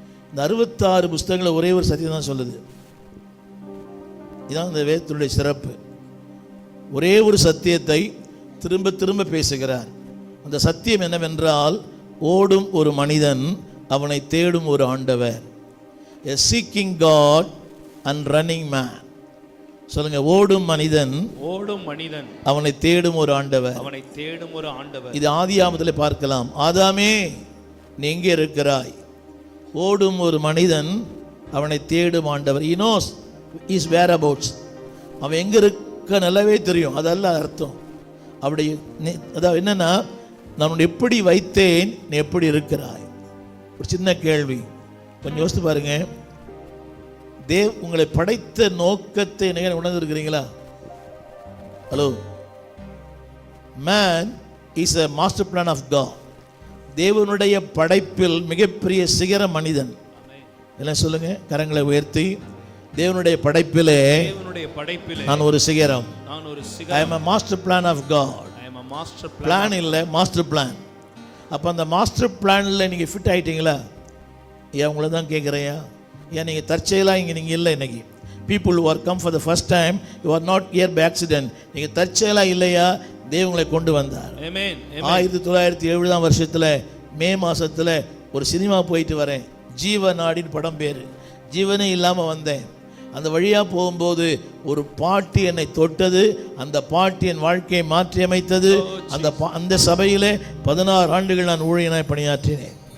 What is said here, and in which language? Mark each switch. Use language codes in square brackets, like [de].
[ta] இந்த 66 புஸ்தகங்களை ஒரே ஒரு சத்தியம் தான் சொல்லுது. இதுதான் இந்த வேதத்தினுடைய சிறப்பு. ஒரே ஒரு சத்தியத்தை திரும்ப திரும்ப பேசுகிறார். அந்த சத்தியம் என்னவென்றால், ஓடும் ஒரு மனிதன், அவனை தேடும் ஒரு ஆண்டவர். [en] A seeking God and running man. [ta] சொல்லுங்க, ஓடும் மனிதன், ஓடும் மனிதன், அவனை தேடும் ஒரு ஆண்டவர். அவனை தேடும் ஒரு ஆண்டவர். இது ஆதியாகமத்தில் பார்க்கலாம். ஆதாமே நீ எங்கே இருக்கிறாய்? ஓடும் ஒரு மனிதன், அவனை தேடும் ஆண்டவர். [en] He knows his whereabouts. [ta] அவன் எங்கே இருக்க நல்லாவே தெரியும். அதல்ல அர்த்தம். அப்படி அதாவது என்னன்னா, நான் எப்படி வைத்தேன், நீ எப்படி இருக்கிறாய். ஒரு சின்ன கேள்வி, கொஞ்சம் யோசித்து பாருங்க. உங்களை படைத்த நோக்கத்தை நீங்கள் உணர்ந்திருக்கிறீங்களா? [en] Hello, man is a master plan of God. [ta] தேவனுடைய படைப்பில் மிகப்பெரிய சிகர மனிதன். எல்லாம் சொல்லுங்க, கரங்களை உயர்த்தி. தேவனுடைய படைப்பிலே நான் ஒரு சிகரம். [en] I am a master plan of God. Plan இல்லை, master plan. [ta] அப்போ அந்த மாஸ்டர் பிளானில் நீங்கள் ஃபிட் ஆகிட்டீங்களா? ஏன் உங்களை தான் கேட்குறேயா? ஏன் நீங்கள் தற்செயலாக இங்கே நீங்கள் இல்லை? இன்னைக்கு [en] People who are come for the first time, you are not here by accident. [ta] நீங்கள் தற்செயலாக இல்லையா? தேவங்களை கொண்டு வந்தார். 1907 வருஷத்தில் மே மாதத்தில் ஒரு சினிமா போயிட்டு வரேன். ஜீவநாடின் படம் பேர். ஜீவனே இல்லாமல் வந்தேன். அந்த வழியாக போகும்போது ஒரு பாட்டி என்னை தொட்டது. அந்த பாட்டி என் வாழ்க்கையை மாற்றி அமைத்தது. அந்த சபையிலே 16 ஆண்டுகள் நான் ஊழியனாய் பணியாற்றினேன்.